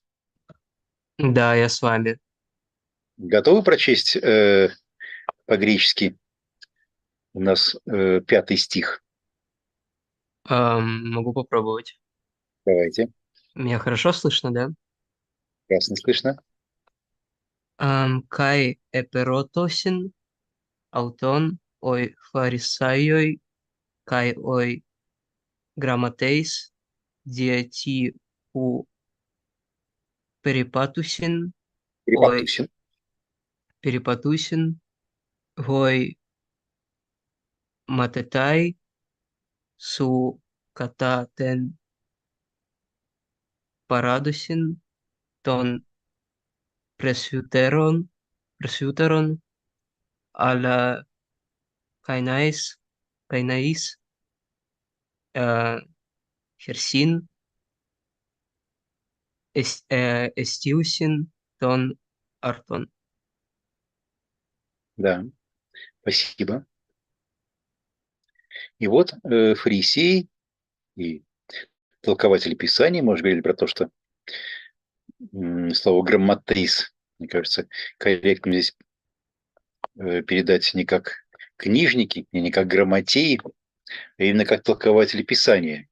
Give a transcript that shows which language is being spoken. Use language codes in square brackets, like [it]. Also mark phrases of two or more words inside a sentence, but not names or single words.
[ru] Да, я с вами. Готовы прочесть по-гречески у нас 5 стих? Могу попробовать. Давайте. Меня хорошо слышно, да? Ясно слышно. [el] Καὶ ἐπερωτῶσιν αὐτὸν οἱ Φαρισαῖοι καὶ οἱ γραμματεῖς διατί οὐ περιπατοῦσιν οἱ Перепатусин. περιπατοῦσιν οἱ μαθηταί σου κατὰ τὴν παράδοσιν τῶν πρεσβυτέρων αλλά καϊναείς χερσίν εστίουσιν των αρτών. [ru] Да, спасибо. И вот фарисеи и толкователи Писаний, мы уже говорили про то, что слово «грамматрис», мне кажется, корректно здесь передать не как книжники, не как грамотеи, а именно как толкователи Писания.